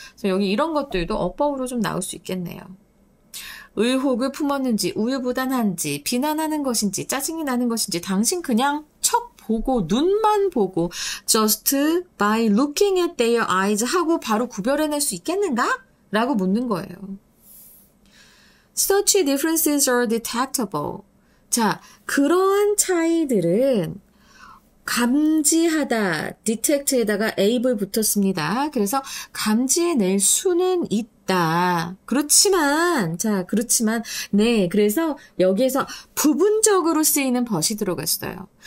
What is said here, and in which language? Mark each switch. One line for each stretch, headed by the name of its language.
Korean: 그래서 여기 이런 것들도 어법으로 좀 나올 수 있겠네요. 의혹을 품었는지 우유부단한지 비난하는 것인지 짜증이 나는 것인지 당신 그냥 척 보고 눈만 보고
English: just by looking at their eyes
Korean: 하고 바로 구별해낼 수 있겠는가? 라고 묻는 거예요.
English: Such differences are detectable.
Korean: 자, 그러한 차이들은 감지하다, detect에다가 able 붙었습니다. 그래서 감지해낼 수는 있다. 있다. 그렇지만, 네, 그래서 여기에서 부분적으로 쓰이는 벗이 들어갔어요.